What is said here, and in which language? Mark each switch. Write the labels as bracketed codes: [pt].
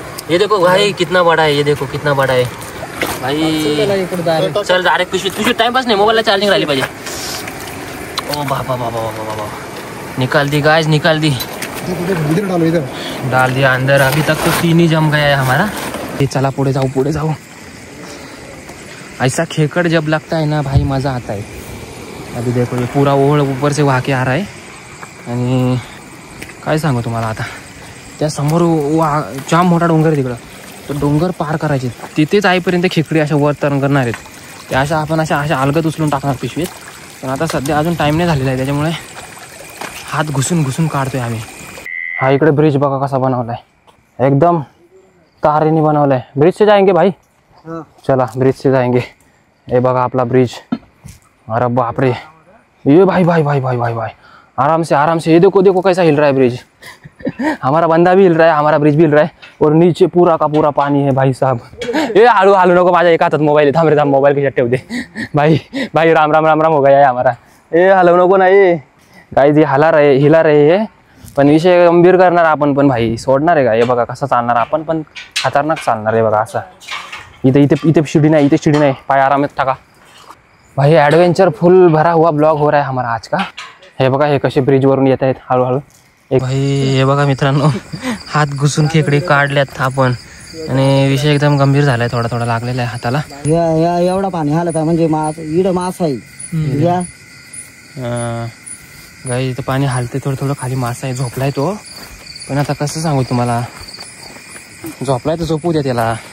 [hi] ये देखो भाई कितना बड़ा है. ये देखो कितना बड़ा है भाई. [mr] चल डायरेक्ट पिशवी टाइमपास नाही, मोबाईलला चार्जिंग राहिली पाहिजे. [hi] ओ बाबा, निकाल दी गाइस, निकाल दी. डाल दिया अंदर. अभी तक तो 3 ही जम गया है हमारा. [mr] ये चला पुढे जाऊ. [hi] ऐसा खेकड़ जब लगता है ना भाई, मज़ा आता है. अभी देखो ये पूरा ओहळ ऊपर से वाह के आ रहा है. [mr] आणि काय सांगू तुम्हाला आता, त्या समोर जाम मोठा डोंगर आहे तिकडं. तो डोंगर पार करायचे, तिथेच आईपर्यंत खेकडी अशा वर तरण करणार आहेत. त्या आपण अशा अलगत उचलून टाकणार पिशवीत. पण आता सध्या अजून टाईम नाही झालेला आहे, त्याच्यामुळे हात घुसून काढतोय आम्ही. हा इकडे ब्रिज बघा कसा बनवलाय, एकदम तारेने बनवलाय. [hi] ब्रिज से जाएंगे भाई. चला ब्रिज से जाएंगे. [mr] हे बघा आपला ब्रिज. अरे बापरे, ये भाई [hi] आराम से। ये देखो देखो कैसा हिल रहा है ब्रिज। हमारा बंदा भी हिल रहा है, हमारा ब्रिज भी हिल रहा है, और नीचे पूरा का पूरा पानी है भाई साहब। [mr] ये हालू हालू नको, माझ्या एका हातात मोबाईल थांब रे थांब, मोबाईल खिशात ठेव दे भाई। [hi] भाई राम राम राम राम हो गया है हमारा। [mr] ये हलवू नको ना, [hi] ये गाईज ये हिला रहे है, [mr] पण विषय गंभीर करणार आपण पण भाई, सोडणार आहे का? हे बघा कसं चालणार आपण पण, खतरनाक चालणार आहे बघा असं। इथे शिडी नहीं, इथे शिडी नहीं, पाय आराम में टाका भाई। [hi] एडवेंचर फुल भरा हुआ ब्लॉग हो रहा है हमारा आज का। [mr] हे बघा हे कसे ब्रिज वरून येत आहेत हळूहळू। भाई हे बघा मित्रांनो, हात घुसून खेकडे काढल्यात आपण, आणि विषय एकदम गंभीर झालाय, थोडा थोडा लागलेला आहे हाताला। एवढा पाणी हालत आहे म्हणजे इड मास आहे या गाई, इथं पाणी हालते थोडं थोडं, खाली मासा आहे, झोपलाय तो, पण आता कसं सांगू तुम्हाला, झोपलाय तर झोपू द्या त्याला।